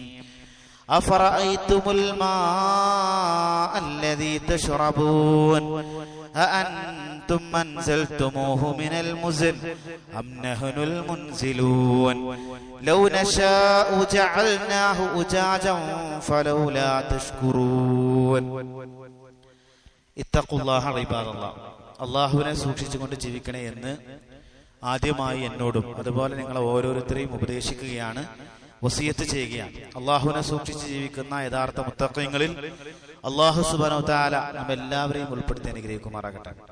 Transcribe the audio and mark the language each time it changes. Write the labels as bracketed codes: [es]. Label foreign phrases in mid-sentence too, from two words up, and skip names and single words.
[ar] أفرأيتم الماء الذي تشربون أأنتم أنزلتموه من المزن أم نحن المنزلون لو نشاء جعلناه أجاجا فلولا تشكرون. اتقوا الله عباد الله. [ml] അള്ളാഹുവിനെ സൂക്ഷിച്ചുകൊണ്ട് ജീവിക്കണേ എന്ന് ആദ്യമായി എന്നോടും അതുപോലെ നിങ്ങൾ ഓരോരുത്തരെയും ഉപദേശിക്കുകയാണ്, വസിയത്ത് ചെയ്യുകയാണ്. അള്ളാഹുവിനെ സൂക്ഷിച്ച് ജീവിക്കുന്ന യഥാർത്ഥ മുത്തഖീങ്ങളിൽ [ar] الله سبحانه وتعالى [ml] നമ്മെല്ലാവരെയും ഉൾപ്പെടുത്തി അനുഗ്രഹിക്കുമാറാകട്ടെ.